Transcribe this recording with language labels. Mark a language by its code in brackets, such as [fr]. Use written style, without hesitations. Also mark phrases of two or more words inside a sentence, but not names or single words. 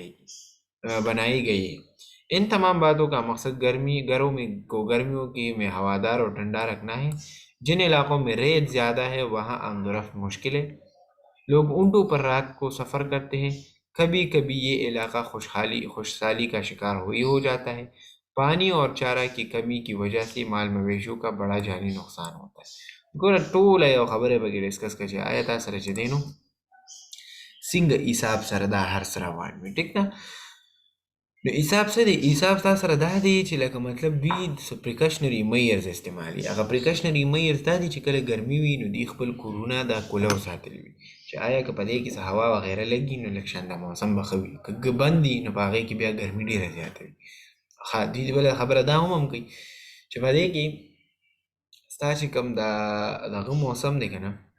[ur] گئی ہے ان تمام باتوں کا مقصد گرمیوں میں ہوادار اور ٹھنڈا رکھنا ہے جن علاقوں میں ریت زیادہ ہے وہاں آمد و رفت مشکل ہے لوگ اونٹوں پر رات کو سفر کرتے ہیں کبھی کبھی یہ علاقہ خوشحالی کا شکار ہو جاتا ہے پانی اور چارہ کی کمی کی وجہ سے مال مویشیوں کا بڑا جانی نقصان ہوتا ہے [ps] ګوره ټوله یو خبره پکې ډسکس کړه چې آیا تا سره چې دی نو څنګه حساب سره دا هر څه روان وي ټیک ده نو حساب څه دی حساب تا سره دا دی چې لکه مطلب دوی [en] precautionary measures [ps] استعمالي هغه [en] precautionary measures [ps] دا دی چې کله ګرمي وي نو دوی خپل کورونه دا کولو ساتلی وي چې آیا که په دې کې څه هوا وغیره لګي نو لږ شان د موسم به ښه وي که بند دي نو په هغې کې بیا ګرمي ډېره زیاته وي دوی بله خبره دا هم کوي چې په دې کې ستا چې کوم دغه موسم دی که نه